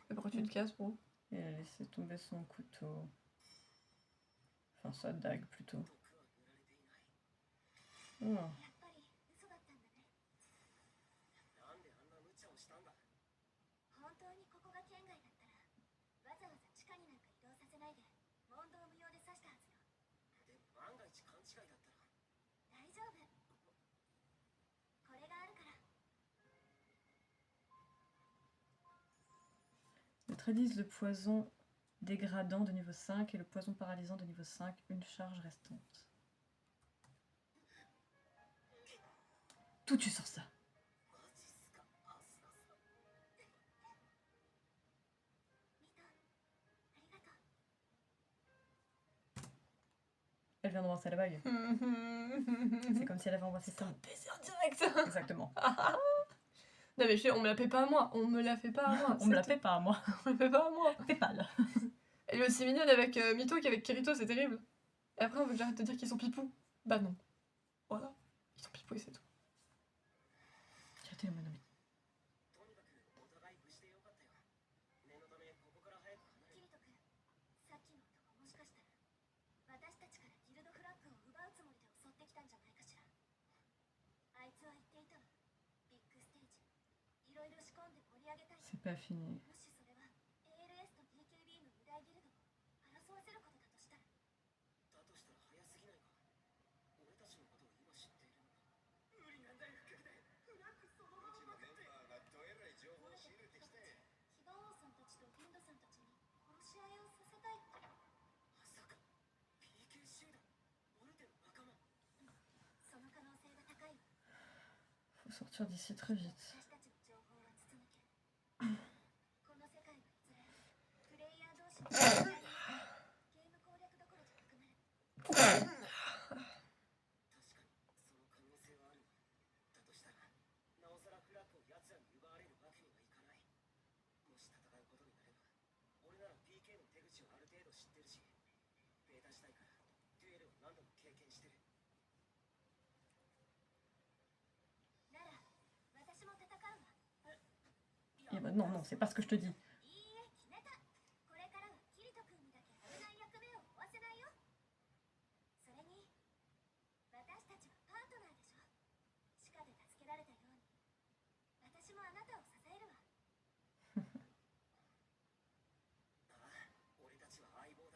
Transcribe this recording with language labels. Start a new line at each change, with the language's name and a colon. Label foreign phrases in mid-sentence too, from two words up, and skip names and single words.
French: Pourquoi tu te casses, bro? Et elle a laissé tomber son couteau. Enfin, sa dague plutôt.
Japanese: 毒は塗られていない。 Oh. やっぱり嘘だったんだね。なんであんな無茶をしたんだ。本当にここが県外だったらわざわざ地下になんか移動させないで問答無用で刺したはずよ。でも万が一勘違いだったら。大丈夫。これがあるから。
French: Neutralise le poison dégradant de niveau 5 et le poison paralysant de niveau 5, une charge restante. D'où tu sors ça? マジっすか、アスナさん。ミト、ありがとう。 Elle vient d'embrasser la bague. C'est comme si elle avait embrassé son... Baiser en direct. Exactement. Non mais on me la fait pas à moi, on me la fait pas à moi. On me la fait pas à moi. On me la fait pas à moi. T'es pâle. Elle est aussi mignonne avec Mito qu'avec Kirito, c'est terrible. Et après on veut que j'arrête de dire qu'ils sont pipous. Bah non. Voilà. Ils sont pipous et c'est tout. Arrêtez le monami.
Japanese: とにかくお互い無事でよかったよ。念のためここから早く離れる。キリト君、さっきの男もしかしたら私たちからギルドフラッグを奪うつもりで襲ってきたんじゃないかしら。あいつは言っていたわ。ビッグステージ、いろいろ仕込んで盛り上げたい。
French: C'est pas fini.
Japanese: もしそれは ALS と BKB の二大ギルドを争わせることだとしたら、だとしたら早すぎないか。俺たちのことを今知っているのか。無理なんだよ、フラッグそのまま分かって。メンバーがどえらい情報を仕入れてきて、ヒバ王さんたちとリンドさんたちに殺し合いをさせたいって。まさか PK 集団ボルテの仲間。その可能性が高いわ。
French: Faut sortir d'ici très vite.
Japanese: 私たちの情報は筒抜け。この世界はいずれプレイヤー同士の戦いにゲーム攻略どころじゃなくなる。確かにその可能性はあるわ。だとしたらなおさらフラッグを奴らに奪われるわけにはいかない。もし戦うことになれば俺なら PK の手口をある程度知ってるし、ベータ時代からデュエルを何度も経験してる。なら私も戦うわ。
French: Et bah non, non, c'est pas ce que je te dis.
Japanese: いいえ、決めた。これからはキリト君にだけ危ない役目を負わせないよ。それに私たちはパートナーでしょ。地下で助けられたように私もあなたを支えるわ。ああ、俺たちは相棒だ。